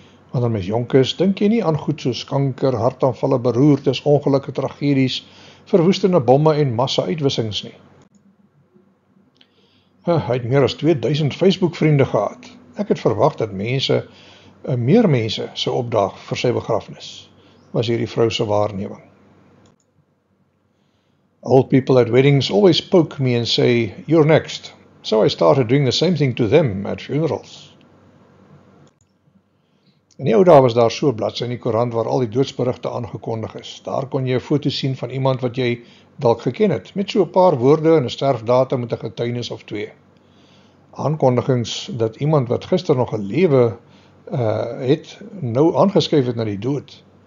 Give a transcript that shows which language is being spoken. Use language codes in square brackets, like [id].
[af] Wanneer mens jonk is, dink jy nie aan goed soos kanker, hartaanvalle, beroertes, ongelukke, tragedies, verwoestende bomme en massa uitwissings nie. Hy het meer as 2000 Facebook-vriende gehad. Ek het verwag dat meer mense sou opdaag vir sy begrafnis, was hierdie vrou se waarneming. [en] Old people at weddings always poke me and say, "You're next." So I started doing the same thing to them at funerals. [af] In die ou dae was daar so 'n bladsy in die koerant waar al die doodsberigte aangekondig is. Daar kon jy 'n foto sien van iemand wat jy dalk geken het, met so 'n paar woorde en 'n sterfdatum met 'n getuienis of 2. Aankondigings dat iemand wat gister nog 'n lewe het, nou aangeskryf het na die dood.